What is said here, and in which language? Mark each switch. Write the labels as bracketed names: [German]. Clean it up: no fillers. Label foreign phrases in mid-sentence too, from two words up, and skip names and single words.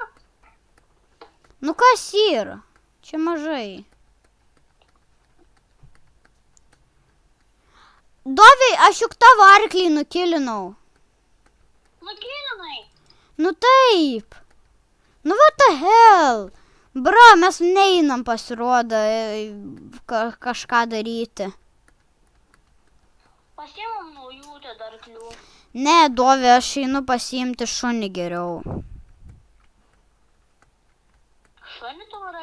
[Lithuanian] Nu kas yra? Čia mažai. Dovė, aš juk tavo arklį nukilinau. Nukilinai? Nu taip. Nu [English] what the hell? [Lithuanian] Bra, mes neinam pasirodo kažką daryti. Pasiemam naujų tada arklių. Ne, Dovė, aš einu pasiimti šunį geriau. Šunį tu varai?